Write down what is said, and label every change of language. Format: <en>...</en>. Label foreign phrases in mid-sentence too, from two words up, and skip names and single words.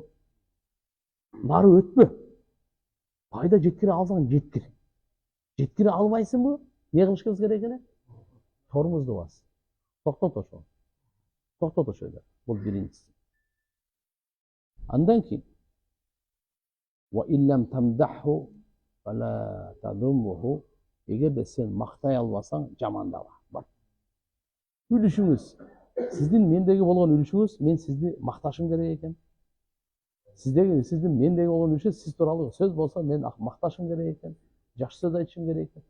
<ky>Нары өтпө. Пайда жеткире алсаң жеткир. Жеткире албайсыңбы? Не кылышыбыз керек эле? Тормозду бас. Токтот ошол. Токтот ошол жерде. Бул биринчиси. Андан кийин</ky> <ar>وَإِلَّمْ تَمْدَحُ فَلَا تَذُمُّهُ.</ar> <ky>Эгерде сен мактай албасаң, жамандаба. Бар. Үлүшүңүз. Сиздин мендеги болгон үлүшүңүз, мен сизди макташым керек экен. Сиздин мендеги болгон үлүшүңүз, сиз тууралуу сөз болсо, мен макташым керек экен. Жакшы сөз айтышым керек экен.</ky>